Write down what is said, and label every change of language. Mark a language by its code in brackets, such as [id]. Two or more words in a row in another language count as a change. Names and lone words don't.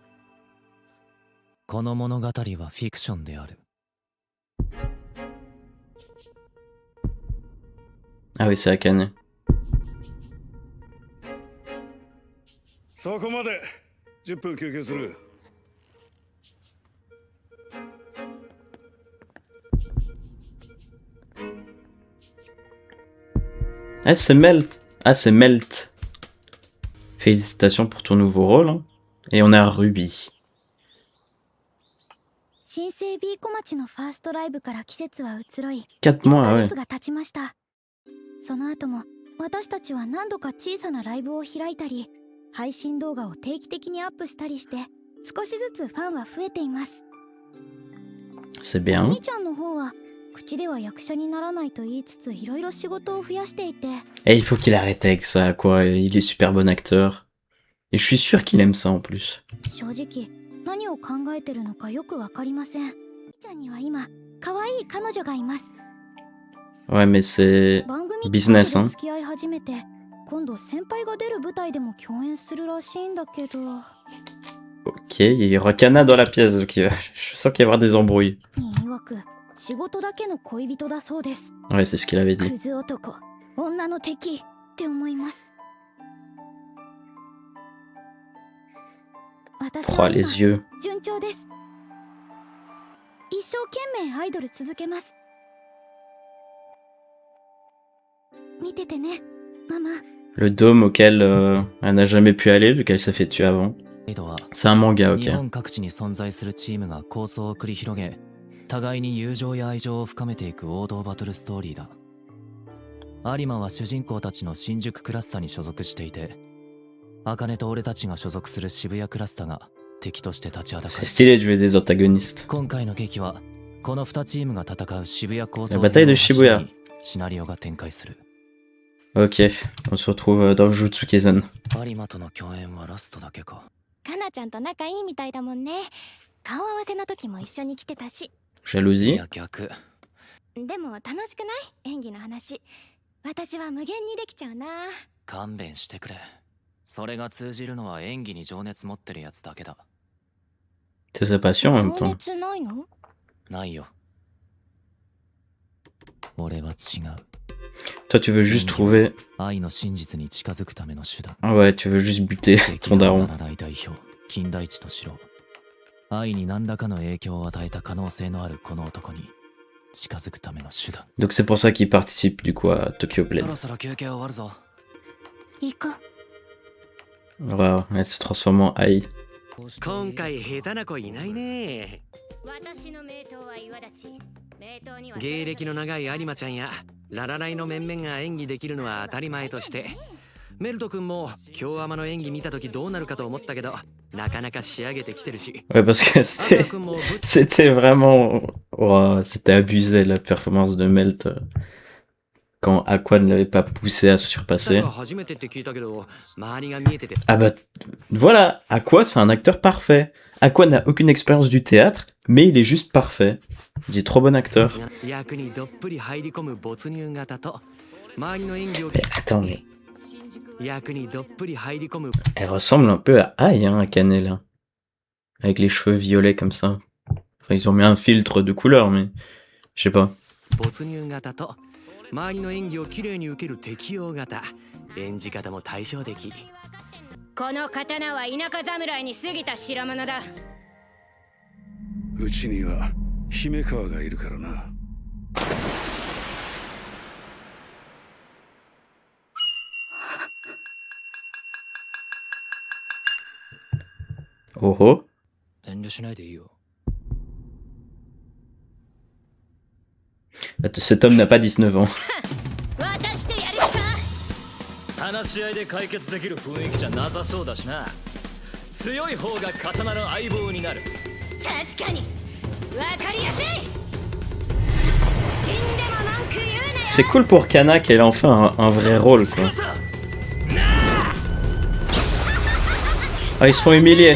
[ja] この物語はフィクションである。 [fr] Ah oui, c'est Akane. [ja] そこまで10分休憩する。 [fr] Ah, c'est Melt. Ah, c'est Melt. Félicitations pour ton nouveau rôle. Hein. Et on a Ruby. [ja] 新生 B 小町のファーストライブから季節は移ろい、 [fr] 4 mois, [ja] 1 [fr] ouais. [ja] ヶ月が経ちました。その後も私たちは何度か小さなライブを開いたり、配信動画を定期的にアップしたりして、少しずつファンは増えています。 [fr] C'est bien. [ja] 兄ちゃんの方は口では役者にならないと言いつつ、いろいろ仕事を増やしていて。 [fr] Et il faut qu'il arrête avec ça, quoi. Il est super bon acteur. Et je suis sûr qu'il aime ça en plus. [ja] 正直何を考えてるのかよくわかりません。兄ちゃんには今可愛い彼女がいます。 [fr] Ouais, mais c'est [ja] 番組 [fr] business, hein. [ja] 付き合い始めて、今度先輩が出る舞台でも共演するらしいんだけど。 [fr] Ok, il y aura Kana dans la pièce, donc je sens qu'il y aura des embrouilles. [ja] 曰く仕事だけの恋人だそうです。 [fr] Ouais, c'est ce qu'il avait dit. [ja] クズ男、女の敵って思います。私 [fr] Oh, [ja] は [fr] les [ja] 今 [fr] yeux. [ja] 順調です。一生懸命アイドル続けます。見ててね、ママ。 [fr] Le dôme auquel elle n'a jamais pu aller vu qu'elle s'est fait tuer avant. C'est un manga, [ja] 日 [fr] ok. [ja] 本各地に存在するチームが構想を繰り広げ、互いに友情や愛情を深めていく王道バトルストーリーだ。有馬は主人公たちの新宿クラスタに所属していて、茜と俺たちが所属する渋谷クラスタが敵として立ちはだか [fr] C'est [ja] る。 [fr] stylé de jouer des antagonistes. [ja] 今回の劇はこの2チームが戦う渋谷構 [fr] La [ja] 想 [fr] bataille de [ja] 編を柱 [fr] Shibuya. [ja] にシナリオが展開する。 [fr] Ok, on se retrouve dans Jutsu Kaisen. [ja] 有馬との共演はラストだけか。かなちゃんと仲いいみたいだもんね。顔合わせの時も一緒に来てたし。い [fr] Jalousie. [ja] や逆。でも楽しくない？演技の話。私は無限にできちゃうな。勘弁してくれ。それが通じるのは演技に情熱持ってるやつだけだ。 [fr] C'est sa passion en même [ja] 情 [fr] temps. [ja] 熱ないの？ないよ。俺は違う。 [fr] Toi, tu veux juste trouver... [ja] 愛の真実に近づくための手段。 [fr] Ah ouais, tu veux juste buter ton daron. [ja] 代表、金田一敏郎。愛に何らかの影響を与えた可能性のあるこの男に近づくための手段。 [fr] Donc c'est pour ça qu'il participe du coup à Tokyo [ja] そ [fr] Blade. [ja] ろそろ休憩終わるぞ。行こう。 [fr] Waouh, elle se transforme en Ai. [ja] 今回下手な子いないね。芸歴の長い有馬ちゃんやララライの面々が演技できるのは当たり前として、メルト君も京アマの演技見た時どうなるかと思ったけど、なかなか仕上げてきてるし。 [fr] Ouais, parce que c'était vraiment... Oh, c'était abusé la performance de Melt quand Aqua ne l'avait pas poussé à se surpasser. Ah bah voilà, Aqua c'est un acteur parfait. Aqua n'a aucune expérience du théâtre, mais il est juste parfait. Il est trop bon acteur. Mais attends, mais... Elle ressemble un peu à Ai, hein, Akane, là. Avec les cheveux violets comme ça. Enfin, ils ont mis un filtre de couleur, mais... Je sais pas. [ja] 周りの演技をきれいに受ける適応型、演じ方も対照的。この刀は田舎侍に過ぎた代物だ。うちには姫川がいるからな。 [fr] Oh oh. [ja] 遠慮しないでいいよ。 [fr] Cet homme n'a pas 19 ans. [ja] 話し合いで解決できる雰囲気じゃなさそうだしな。強い方が刀の相棒になる。確かにわかりやすい。死んでも文句言うなよ。 [fr] C'est cool pour Kana qu'elle ait enfin un vrai rôle, quoi. Ah, ils se font humilier.